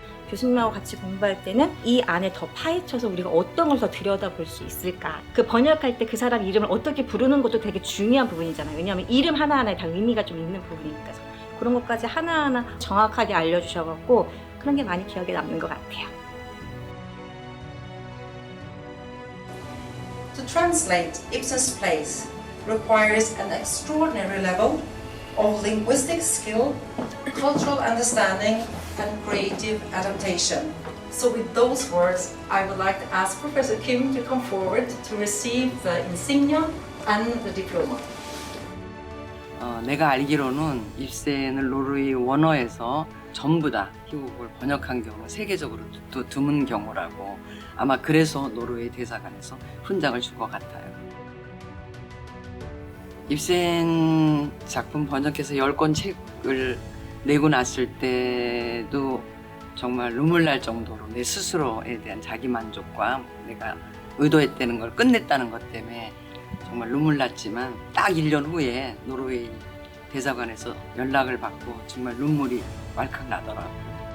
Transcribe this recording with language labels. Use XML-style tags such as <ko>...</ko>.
<ko>교수님하고 같이 공부할 때는 이 안에 더 파헤쳐서 우리가 어떤 걸 더 들여다볼 수 있을까. 그 번역할 때 그 사람 이름을 어떻게 부르는 것도 되게 중요한 부분이잖아요. 왜냐하면 이름 하나하나에 다 의미가 좀 있는 부분이니까. 그런 것까지 하나하나 정확하게 알려주셔갖고 그런 게 많이 기억에 남는 것 같아요.</ko> <en>To translate Ibsen's plays requires an extraordinary level of linguistic skill, cultural understanding, and creative adaptation. So with those words, I would like to ask Professor Kim to come forward to receive the insignia and the diploma.</en> <ko>내가 알기로는 입센을 노르웨이 원어에서 전부 다 희곡을 번역한 경우 세계적으로 또 드문 경우라고 아마 그래서 노르웨이 대사관에서 훈장을 줄 것 같아요. 입센 작품 번역해서 10권 책을 내고 났을 때도 정말 눈물 날 정도로 내 스스로에 대한 자기만족과 내가 의도했다는 걸 끝냈다는 것 때문에 정말 눈물 났지만 딱 1년 후에 노르웨이 대사관에서 연락을 받고 정말 눈물이 왈칵 나더라고요.</ko>